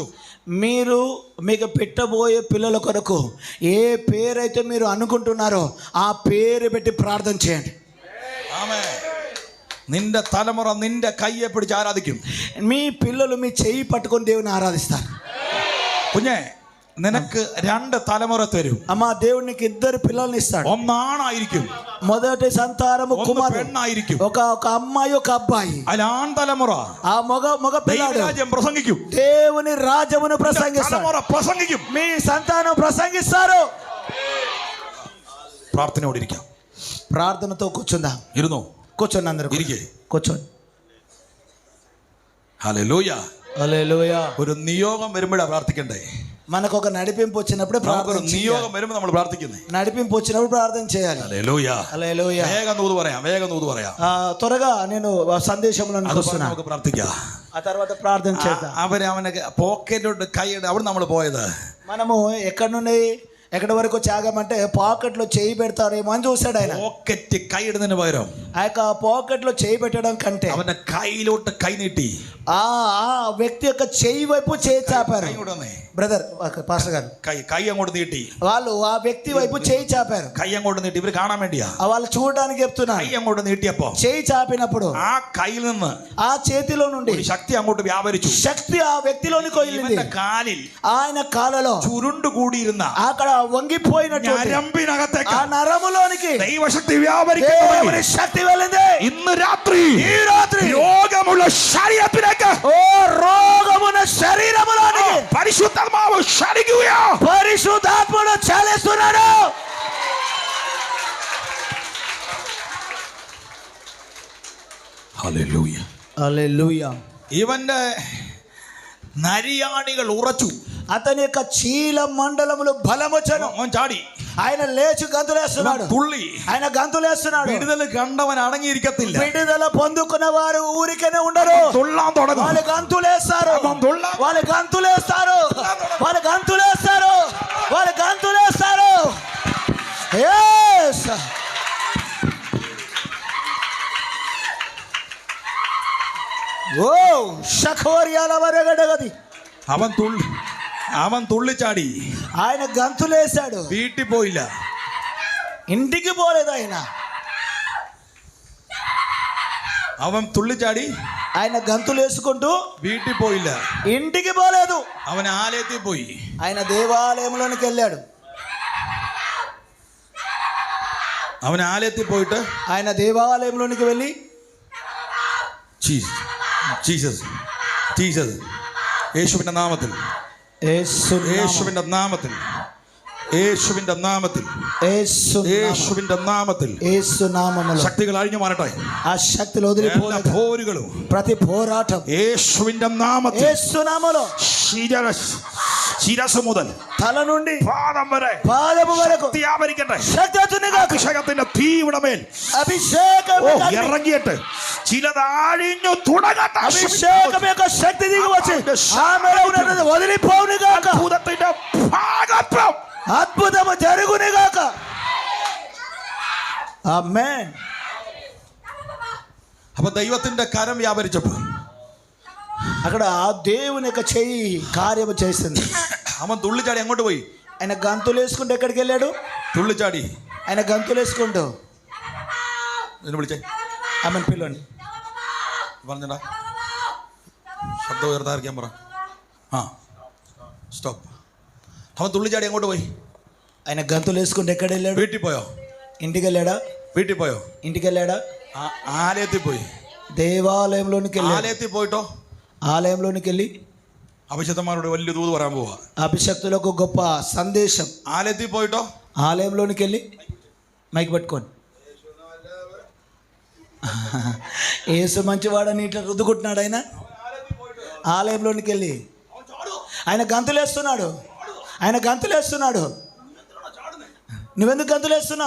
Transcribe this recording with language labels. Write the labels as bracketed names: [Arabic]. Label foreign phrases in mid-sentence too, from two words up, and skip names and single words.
[Telugu] మీకు పెట్టబోయే పిల్లల కొరకు ఏ పేరైతే మీరు అనుకుంటున్నారో ఆ పేరు పెట్టి ప్రార్థన చేయండి. [Malayalam] ആമേൻ. നിന്റെ തലമുറ നിന്റെ കയ്യെ പിടിച്ച് ആരാധിക്കും. [Telugu] మీ పిల్లలు మీ చెయ్యి పట్టుకొని దేవుని ఆరాధిస్తారు. [Malayalam] കുഞ്ഞേ, നിനക്ക് 2 തലമുറ തരും. [Telugu] అమ్మా దేవుడు నీకు 2 పిల్లల్ని ఇస్తాడు. [Malayalam] ഒന്നാണായിരിക്കും, [Telugu] మొదటి సంతానము కుమారుడు, [Malayalam] പെണ്ണായിരിക്കും. [Telugu] ఒక అమ్మాయి ఒక అబ్బాయి. [Malayalam] അതിൽ ആൺ തലമുറ [Telugu] ఆ మగ పిల్లాడు [Malayalam] ദൈവരാജ്യം പ്രസംഗിക്കും. [Telugu] దేవుని రాజ్యమును ప్రసంగిస్తాడు. [Malayalam] തലമുറ പ്രസംഗിക്കും. [Telugu] మీ సంతానం ప్రసంగిస్తారు. [Malayalam] പ്രാർത്ഥനയോടെ ഇരിക്കാം. [Telugu] ప్రార్థనతో కూర్చుందాం. [Malayalam] ഇരുന്നോ, [Telugu] కూర్చోండి అందరూ [Malayalam] ഇരിക്കേ. [Telugu] కూర్చోండి. [Malayalam] ഹല്ലേലൂയ. [Telugu] హల్లెలూయా. [Malayalam] ഒരു നിയോഗം വരുമ്പോഴാണ് പ്രാർത്ഥിക്കണ്ടേ. [Telugu] మనకు ఒక నడిపింపు వచ్చినప్పుడు [Malayalam] നമുക്കൊരു നിയോഗം വരുമ്പോൾ നമ്മൾ പ്രാർത്ഥിക്കുന്നേ. [Telugu] నడిపింపు వచ్చినప్పుడు ప్రార్థన చేయాలి. [Malayalam] ഹല്ലേലൂയ. [Telugu] హల్లెలూయా. [Malayalam] വേഗം നൂത് പറയാം. [Telugu] త్వరగా నేను సందేశంలో [Malayalam] നമുക്ക് പ്രാർത്ഥിക്കാം. [Telugu] ఆ తర్వాత ప్రార్థన చేద్దాం. [Malayalam] അവനെ പോക്കറ്റിലോട്ട് കൈയുടെ അവിടെ നമ്മൾ പോയത്. [Telugu] మనము ఎక్కడి వరకు వచ్చామంటే పాకెట్ లో చేయి పెడతారేమో అని చూశాడు ఆయన. [Malayalam] പോക്കറ്റ് കൈയിടുന്നതിന് പകരം [Telugu] ఆ యొక్క పాకెట్ లో చేయి పెట్టడం కంటే [Malayalam] അവന്റെ കൈയിലോട്ട് കൈ നീട്ടി [Telugu] ఆ వ్యక్తి యొక్క చేయి వైపు చేయి చాపారు. బ్రదర్ పాస్టర్ గారు [Malayalam] കൈ അങ്ങോട്ട് നീട്ടി [Telugu] వాళ్ళు ఆ వ్యక్తి వైపు చేయి చాపారు. [Malayalam] കൈ അങ്ങോട്ട് നീട്ടി ഇവര് കാണാൻ വേണ്ടിയാ. [Telugu] వాళ్ళు చూడడానికి చెప్తున్నారు. [Malayalam] കൈ അങ്ങോട്ട് നീട്ടിയപ്പോ [Telugu] చేయి చాపినప్పుడు [Malayalam] ആ കയ്യിൽ നിന്ന് [Telugu] ఆ చేతిలో నుండి [Malayalam] ഒരു ശക്തി അങ്ങോട്ട് വ്യാപരിച്ചു. [Telugu] శక్తి ఆ వ్యక్తిలోనికి వెళ్ళింది. [Malayalam] ഇവന്റെ കാലിൽ [Telugu] ఆయన కాలలో [Malayalam] ചുരുണ്ടു കൂടിയിരുന്ന [Telugu] అక్కడ వంగిపోయినట్టు [Malayalam] ഞരമ്പിനകത്തേക്ക് [Telugu] ఆ నరములోనికి [Malayalam] ദൈവശക്തി വ്യാപരിക്കുന്നു. [Telugu] శక్తి వెళ్ళింది. [Malayalam] ഇന്ന് രാത്രി [Telugu] ఈ రాత్రి [Malayalam] രോഗമുള്ള ശരീരത്തിലേക്ക് [Telugu] రోగమున్న శరీరములోనికి [Malayalam] പരിശുദ്ധാത്മാവ് ചലിക്കുകയാ. [Telugu] పరిశుద్ధాత్ముడు చలిస్తున్నాడు. [Malayalam] ഹല്ലേലൂയ. [Telugu] హల్లెలూయా. [Malayalam] ഇവന്റെ നരിയാണികൾ ഉറച്ചു. [Telugu] అతని యొక్క చీల మండలములు బలమొచ్చను. [Malayalam] അവൻ ചാടി, [Telugu] ఆయన లేచి గంతులేస్తున్నాడు. [Malayalam] തുള്ളി. [Telugu] ఆయన గంతులేస్తున్నాడు. [Malayalam] വിടുതൽ കണ്ടവൻ അടങ്ങിയിരിക്കത്തില്ല. [Telugu] విడుదల పొందుకున్న వారు ఊరికనే ఉండరు. [Malayalam] തുള്ളാൻ തുടങ്ങും. [Telugu] వాళ్ళు గంతులేస్తారు. వాళ్ళు గంతులేస్తారు. వాళ్ళు గంతులేస్తారు. వాళ్ళు గంతులేస్తారు. yes ఓ షఖోరియాల వరగడగది. [Malayalam] അവൻ തുള്ളിച്ചാടി. [Telugu] ఆయన గంతులేశాడు. [Malayalam] വീട്ടിൽ പോയില്ല, [Telugu] ఇంటికి పోలేదు. [Malayalam] അവൻ തുള്ളിച്ചാടി. [Telugu] ఆయన గంతులేసుకుంటూ [Malayalam] വീട്ടിൽ പോയില്ല, [Telugu] ఇంటికి పోలేదు. [Malayalam] അവൻ ആലയത്തിൽ പോയി. [Telugu] ఆయన దేవాలయంలోనికి వెళ్ళాడు. [Malayalam] അവൻ ആലയത്തിൽ പോയിട്ട് [Telugu] ఆయన దేవాలయంలోనికి వెళ్ళి [Malayalam] ജീസസ് യേശുവിന്റെ നാമത്തിൽ, യേശുവിന്റെ നാമത്തിൽ, യേശുവിന്റെ നാമത്തിൽ, യേശുവിന്റെ നാമത്തിൽ ശക്തികൾ അഴിഞ്ഞു മാറട്ടെ. [Telugu] ആ ശക്തിలు వదిలిపోవాలి. [Malayalam] പോരുകളും [Telugu] ప్రతి పోరాటం [Malayalam] യേശുവിന്റെ നാമത്തിൽ, [Telugu] యేసు నామములో [Malayalam] ശിരസ് മുതൽ [Telugu] తల నుండి പാദം వరకు [Malayalam] వ్యాపరిക്കട്ടെ. അഭിഷേകത്തിന്റെ തീ ഇവിടെ മേൽ [Telugu] అభిషేకం [Malayalam] ഇറങ്ങിയിട്ട് ചിലത് അഴിഞ്ഞു തുടങ്ങട്ടെ. [Telugu] అభిషేకం యొక్క శక్తి దిగి వచ్చి ఆమెలో ఉన్నది వదిలిపోవును గాక. [Malayalam] അത്ഭുതത്തിന്റെ ഭാഗത്വം, [Telugu] అద్భుతము జరుగును గాక. ఆమేన్. [Malayalam] അപ്പൊ ദൈവത്തിന്റെ കരം വ്യാപരിച്ചപ്പോ [Telugu] అక్కడ ఆ దేవుని యొక్క చెయ్యి కార్యము చేసింది. [Malayalam] അവൻ തുള്ളിച്ചാടി അങ്ങോട്ട് പോയി. [Telugu] ఆయన గంతులు వేసుకుంటూ ఎక్కడికి వెళ్ళాడు? [Malayalam] തുള്ളിച്ചാടി. [Telugu] ఆయన గంతులు వేసుకుంటూ [Malayalam] വിളിച്ചേ. [Telugu] ఆమెను పిలవండి. [Malayalam] പറഞ്ഞടാ, ശബ്ദം ഉയർത്താതിരിക്കാൻ പറ. സ്റ്റോപ്പ്. അവൻ തുള്ളിച്ചാടി അങ്ങോട്ട് പോയി. [Telugu] ఆయన గంతులు వేసుకుంటూ ఎక్కడ వెళ్ళాడు? [Malayalam] വീട്ടിൽ പോയോ? [Telugu] ఇంటికి వెళ్ళాడా? [Malayalam] വീട്ടിൽ പോയോ? [Telugu] ఇంటికి వెళ్ళాడా? [Malayalam] ആലയത്തിൽ പോയി. [Telugu] దేవాలయంలోనికి వెళ్ళాడు. [Malayalam] ആലയത്തിൽ പോയിട്ടോ? [Telugu] ఆలయంలోనికి వెళ్ళి [Malayalam] അഭിഷക്തന്മാരോട് വലിയ ദൂത് പറയാൻ പോവാ. [Telugu] అభిషక్తులకు గొప్ప సందేశం. [Malayalam] ആലയത്തിൽ പോയിട്ടോ? [Telugu] ఆలయంలోనికి వెళ్ళి మైక్ పట్టుకోండి. యేసు మంచివాడని ఇట్లా రుద్దుకుంటున్నాడు ఆయన. ఆలయంలోనికి వెళ్ళి ఆయన గంతులేస్తున్నాడు. ఆయన గంతులేస్తున్నాడు. నువ్వెందుకు గంతులేస్తున్నావు?